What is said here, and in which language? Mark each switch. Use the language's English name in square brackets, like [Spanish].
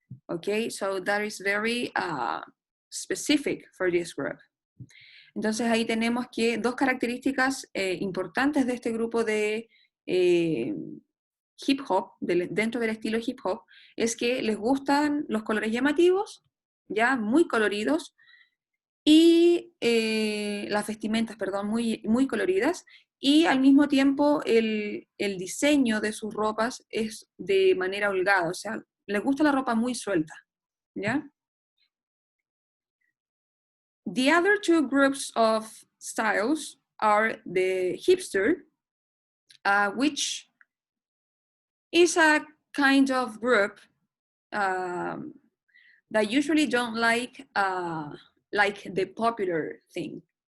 [English] Okay, so that is very specific for this group. [Spanish] Entonces ahí tenemos que 2 características importantes de este grupo de hip hop, dentro del estilo hip hop, es que les gustan los colores llamativos, ya muy coloridos, y las vestimentas, perdón, muy, muy coloridas, y al mismo tiempo el diseño de sus ropas es de manera holgada, o sea, les gusta la ropa muy suelta, ¿ya? [English] The other 2 groups of styles are the hipster, which is a kind of group that usually don't like the popular thing.